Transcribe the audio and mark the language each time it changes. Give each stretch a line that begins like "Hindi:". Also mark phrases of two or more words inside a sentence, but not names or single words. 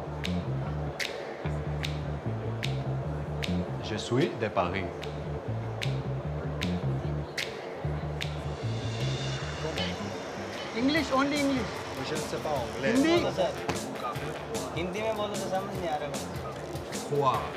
French: Je suis de Paris.
English: English, only English.
French: Je ne sais pas anglais.
Hindi: हिंदी हिंदी में बोलो तो समझ नहीं आ रहा मुझे।
French: Quoi?